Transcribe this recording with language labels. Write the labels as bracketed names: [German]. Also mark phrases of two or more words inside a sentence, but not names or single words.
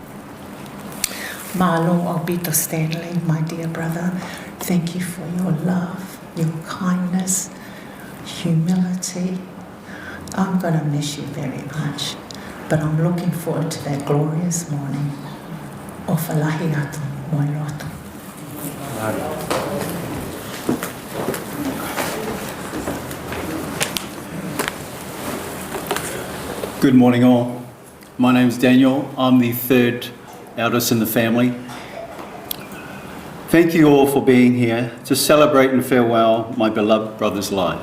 [English] Malo Obito Stanley, my dear brother, thank you for your love, your kindness, humility. I'm going to miss you very much, but I'm looking forward to that glorious morning. O whalahi atu moi roto. Good morning all. My name's Daniel. I'm the third eldest in the family. Thank you all for being here to celebrate and farewell my beloved brother's life.